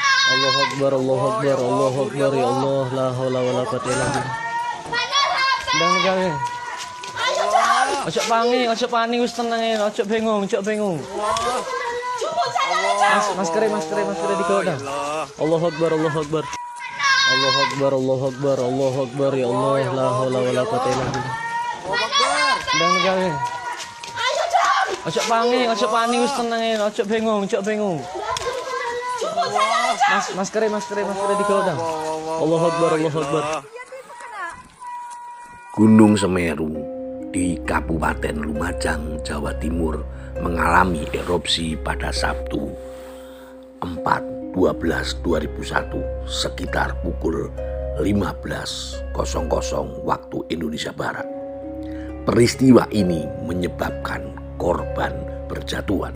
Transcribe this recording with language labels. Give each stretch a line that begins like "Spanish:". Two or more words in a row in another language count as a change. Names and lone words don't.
Arabic: الله أكبر، الله أكبر، الله أكبر، يا الله، لا حول ولا قوة إلا بالله.
Javanese: Ndang gawe. Ojo pani wis tenang ya, ojo bingung, ojo bingung. Maskere digodang.
Arabic: الله أكبر، الله أكبر. الله أكبر، الله أكبر، الله أكبر، يا الله، لا حول ولا قوة إلا بالله.
Javanese: Ndang gawe. Ojo pani wis tenang ya, ojo bingung, ojo bingung. Maskere digodang.
Arabic: الله أكبر، الله أكبر.
Indonesian: Gunung Semeru di Kabupaten Lumajang, Jawa Timur mengalami erupsi pada Sabtu 4/12/2001 sekitar pukul 15.00 waktu Indonesia Barat. Peristiwa ini menyebabkan korban berjatuhan.